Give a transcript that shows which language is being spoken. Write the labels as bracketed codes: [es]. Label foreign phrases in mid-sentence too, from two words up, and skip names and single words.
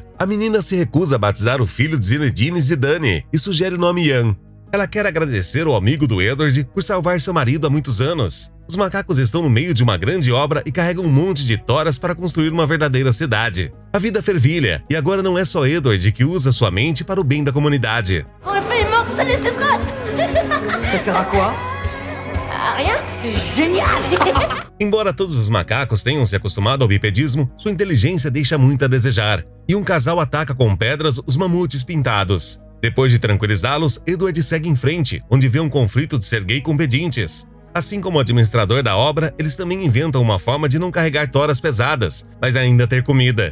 [pt] A menina se recusa a batizar o filho de Zinedine Zidane e sugere o nome Ian. Ela quer agradecer ao amigo do Edward por salvar seu marido há muitos anos. Os macacos estão no meio de uma grande obra e carregam um monte de toras para construir uma verdadeira cidade. A vida fervilha, e agora não é só Edward que usa sua mente para o bem da comunidade. [fr] On a fait une morte, ça laisse des traces. Ça sert à quoi? Ah, rien, c'est génial. [pt] Embora todos os macacos tenham se acostumado ao bipedismo, sua inteligência deixa muito a desejar. E um casal ataca com pedras os mamutes pintados. Depois de tranquilizá-los, Edward segue em frente, onde vê um conflito de Sergei com pedintes. Assim como o administrador da obra, eles também inventam uma forma de não carregar toras pesadas, mas ainda ter comida.